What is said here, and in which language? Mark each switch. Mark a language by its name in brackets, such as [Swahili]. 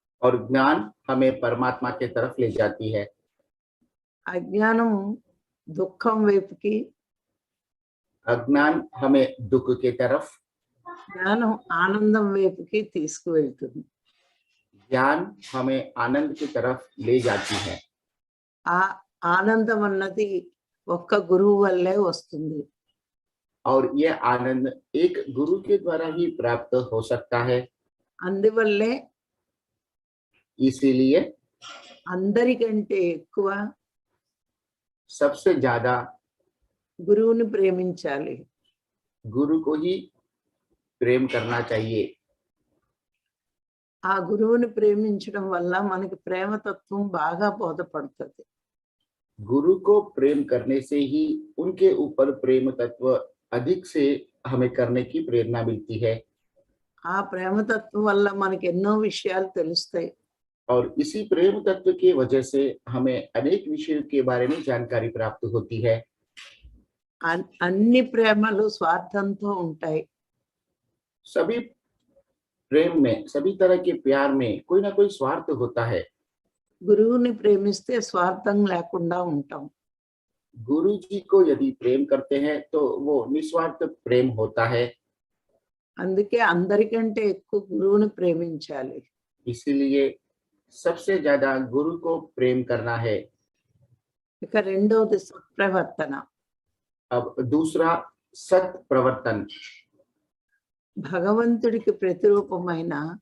[Hindi] और ज्ञान हमें परमात्मा के तरफ ले जाती है। [Telugu] అజ్ఞానం దుఃఖం వైపుకి, [Hindi] अज्ञान हमें दुख के तरफ, [Telugu] జ్ఞానం ఆనందం వైపుకి తీసుకువెళ్తుంది. [Hindi] ज्ञान हमें आनंद की तरफ ले जाती है। [Telugu] ఆ ఆనందం అన్నది ఒక్క గురువు వల్లే వస్తుంది. [Hindi] और ये आनंद एक गुरु के द्वारा ही प्राप्त हो सकता है। [Telugu] అందువల్లే [Hindi] इसीलिए [Telugu] అందరికంటే ఎక్కువ [Hindi] सबसे ज्यादा [Telugu] గురువుని ప్రేమించాలి. [Hindi] गुरु को ही प्रेम करना चाहिए। [Telugu] ఆ గురువుని ప్రేమించడం వల్ల మనకి ప్రేమతత్వం బాగా బోధపడుతుంది. [Hindi] गुरु को प्रेम करने से ही उनके ऊपर प्रेम तत्व अधिक से हमें करने की प्रेरणा मिलती है। [Telugu] ఆ ప్రేమతత్వం వల్ల మనకి ఎన్నో విషయాలు తెలుస్తాయి. [Hindi] और इसी प्रेम तत्व की वजह से हमें अनेक विषयों के बारे में जानकारी प्राप्त होती है। [Telugu] అన్ని ప్రేమలు స్వార్థంతో ఉంటాయి. [Hindi] सभी प्रेम में, सभी तरह के प्यार में कोई ना कोई स्वार्थ होता है। [Telugu] గురువుని ప్రేమిస్తే స్వార్థం లేకుండా ఉంటాం. [Hindi] गुरु जी को यदि प्रेम करते हैं तो वो निस्वार्थ प्रेम होता है। [Telugu] అందుకే అందరికంటే ఎక్కువ గురువుని ప్రేమించాలి. [Hindi] इसीलिए सबसे ज्यादा गुरु को प्रेम करना है। [Telugu] ఇక రెండోది సత్ప్రవర్తన. [Hindi] अब दूसरा सत प्रवर्तन। [Telugu] భగవంతుడికి ప్రతిరూపమైన